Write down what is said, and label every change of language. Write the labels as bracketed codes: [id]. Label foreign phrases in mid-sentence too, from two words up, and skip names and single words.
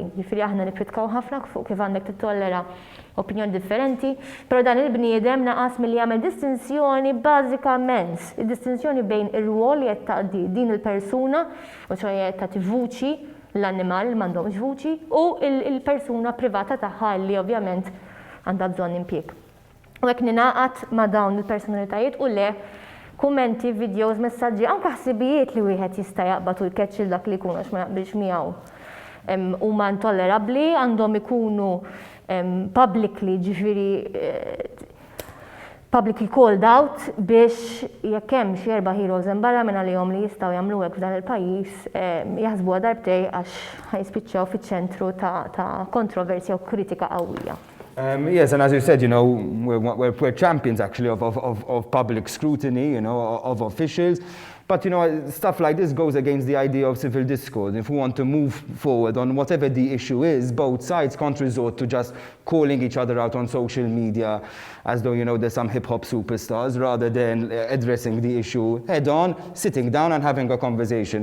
[mt] Jiġifieri aħna nikkritikaw ħafna fuq kif għandek tittollera opinjoni differenti, però dan il-bniedem naqas milli jagħmel distinzjoni bażikament, id-distinzjoni bejn ir-rwol li qed taqdi din il-persuna, u ċoħe tagħti vuċi l-annimal li m'għandhomx vuċi, u il-persuna privata tagħha li ovvjament għandha bżonn impjieg. U hekk ninaqat ma' dawn il-personalitajiet u le kummenti, videos, messaġġi, anke ħsibijiet li wieħed jista' jaqbad u jkeċċil dak li jkunu għax ma jaqbilx miegħu huma intollerabbli, għandhom ikunu [en] publicly publicly called out [mt] biex jekk hemm xi erba' heroes barra minn għalihom li jistgħu jagħmlu hekk f'dan il-pajjiż jaħsbuha darbtej għax ħajspiċċaw fiċ-ċentru ta' kontroversja u kritika qawwija. [en] Yes, and as you said, we're champions actually of public scrutiny, of officials. But, stuff like this goes against the idea of civil discourse. If we want to move forward on whatever the issue is, both sides can't resort to just calling each other out on social media as though, there's some hip-hop superstars, rather than addressing the issue head-on, sitting down and having a conversation.